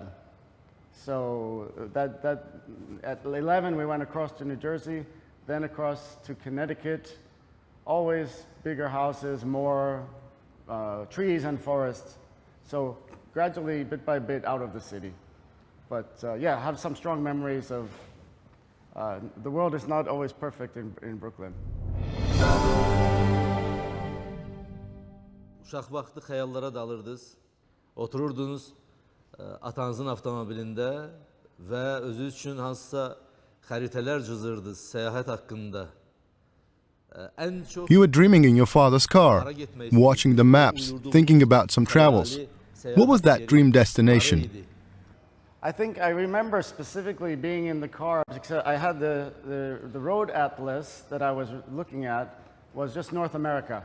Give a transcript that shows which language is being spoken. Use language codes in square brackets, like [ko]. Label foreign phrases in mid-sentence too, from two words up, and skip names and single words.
[en] So that at 11 we went across to New Jersey, then across to Connecticut. Always bigger houses, more trees and forests. So gradually, bit by bit, out of the city. But yeah, I have some strong memories of the world is not always perfect in Brooklyn. [az] Uşaq vaxtı xəyallara dalırdınız, otururdunuz atanızın avtomobilində və özünüz üçün hansısa xəritələr cızırdınız səyahət haqqında. [en] You were dreaming in your father's car, watching the maps, thinking about some travels. What was that dream destination? I think I remember specifically being in the car because I had the road atlas that I was looking at was just North America.